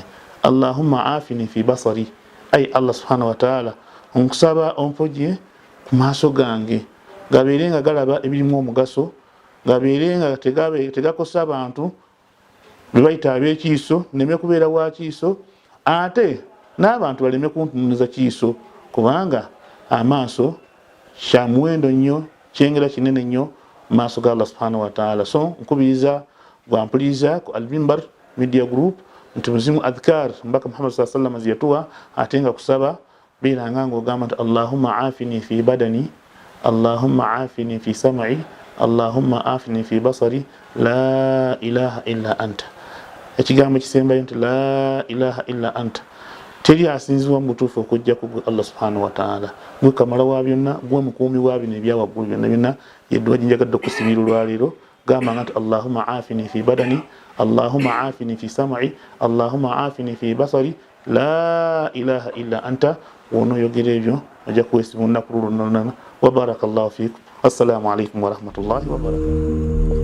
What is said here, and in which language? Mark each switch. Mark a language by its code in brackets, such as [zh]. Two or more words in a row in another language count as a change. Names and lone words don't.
[ar] اللهم عافني في بصري, [lg] ayi Allah [ar] سبحانه وتعالى [lg] nkusaba omponye ku maaso gange gabeere nga galaba ebirimu omugaso, gabeere nga tegakosa abantu be bayita ab'ekiiso, nneme kubeera wa kiiso, ate n'abantu baleme kuntunuza kiiso, kubanga amaaso kya muwendo nnyo, kyengera kinene nnyo mu maaso ga Allah [ar] سبحانه وتعالى. [lg] So nkubiriza gwampuliriza ku Al-Minbar Media Group nti muzimu adhkar mbaka Muhammad [ar] صلى الله عليه وسلم [lg] ziyatuwa ate nga kusaba beera nga ng'ogamba nti [ar] اللهم عافني في بدني، اللهم عافني في سمعي، اللهم عافني في بصري، لا إله إلا أنت. [lg] Ekigambo kisembayo nti [ar] لا إله إلا أنت, [lg] teri asinzibwa mu butuufu okujja ku Allah [ar] سبحانه وتعالى. [lg] Gwe kamala wa byonna, gwe mukuumi wa bino ebyawaggulu byonna byonna, yeddwa ginjagadde okusibira olwaleero. Gamba nga nti [ar] اللهم عافني في بدني، اللهم عافني في سمعي، اللهم عافني في بصري، لا إله إلا أنت. [lg] Wonooyogera ebyo ojja kuweesibwa olunaku luno. [ar] وبارك الله فيكم. السلام عليكم ورحمة الله وبركاته.